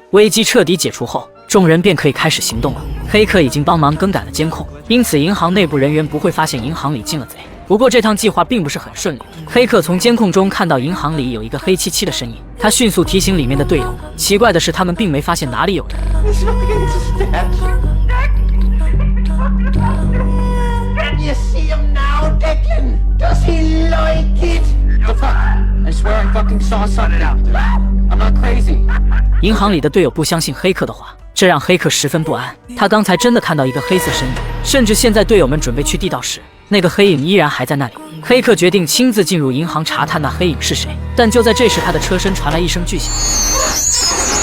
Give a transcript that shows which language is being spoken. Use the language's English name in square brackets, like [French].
[Chinese] 危机彻底解除后，众人便可以开始行动了。黑客已经帮忙更改了监控，因此银行内部人员不会发现银行里进了贼。不过这趟计划并不是很顺利，黑客从监控中看到银行里有一个黑漆漆的身影，他迅速提醒里面的队友。奇怪的是，他们并没发现哪里有人。 [English] Can you see him now, Declan? Does he like it? No fuck. I swear I fucking saw something. I'm not crazy. [Chinese] 银行里的队友不相信黑客的话，这让黑客十分不安。他刚才真的看到一个黑色身影，甚至现在队友们准备去地道时，那个黑影依然还在那里。黑客决定亲自进入银行查探那黑影是谁，但就在这时，他的车身传来一声巨响。